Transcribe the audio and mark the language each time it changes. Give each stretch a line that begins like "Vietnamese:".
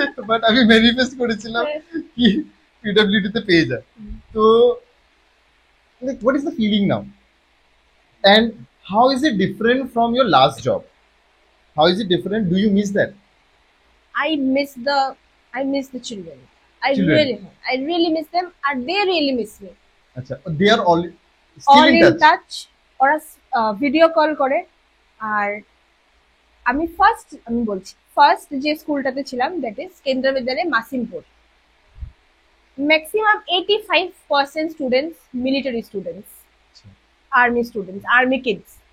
Bangla: But আমি manifest করেছিলাম কি পিডব্লিউডি তে পেয়ে যায়।
English: তো like what is the feeling now, and how is it different from your last job? How is it different? Do you miss that? I miss the children. Children. I really miss them, and they really miss me. আচ্ছা, they are all still All in in touch.
Bangla: touch. ওরা video call করে। আর আমি first যে স্কুলটাতে ছিলাম,
English: that is
Bangla: কেন্দ্র বিদ্যালয় Masimpur. Maximum 85% students military students, army students, army kids.